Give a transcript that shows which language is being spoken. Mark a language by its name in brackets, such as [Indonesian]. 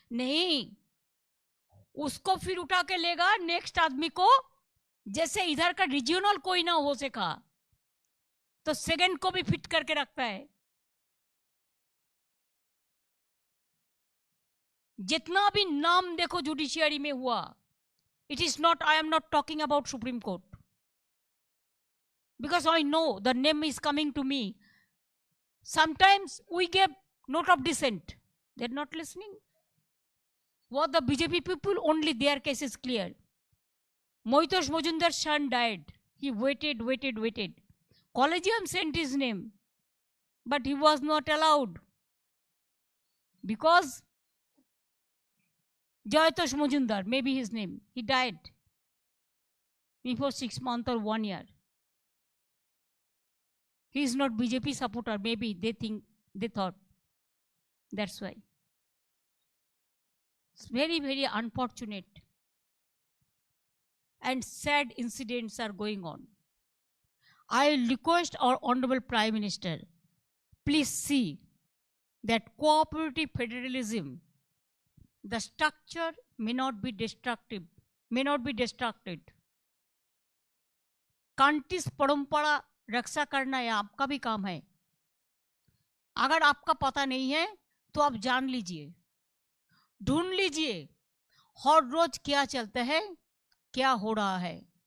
[Hindi] नहीं, उसको फिर उठा के लेगा नेक्स्ट आदमी को, जैसे इधर का रीजनल कोई ना हो सका तो सेकंड को भी फिट करके रखता है. जितना भी नाम देखो जुडिशियरी में हुआ, [English] It is not, I am not talking about supreme court, because I know the name is coming to me. Sometimes we give note of dissent, they're not listening. What the BJP people, only their case is clear. Moitosh Mojumdar's son died, he waited. Collegium sent his name, but he was not allowed because Jayatosh Mojumdar, maybe his name, he died before 6 months or 1 year. He is not BJP supporter, maybe they thought. That's why. It's very, very unfortunate. And sad incidents are going on. I request our Honorable Prime Minister, please see that cooperative federalism, the structure may not be destructive, may not be destructed. [Hindi] कांटिस परंपरा रक्षा करना है आपका भी काम है. अगर आपका पता नहीं है तो आप जान लीजिए, ढूंढ लीजिए, हर रोज क्या चलता है, क्या हो रहा है।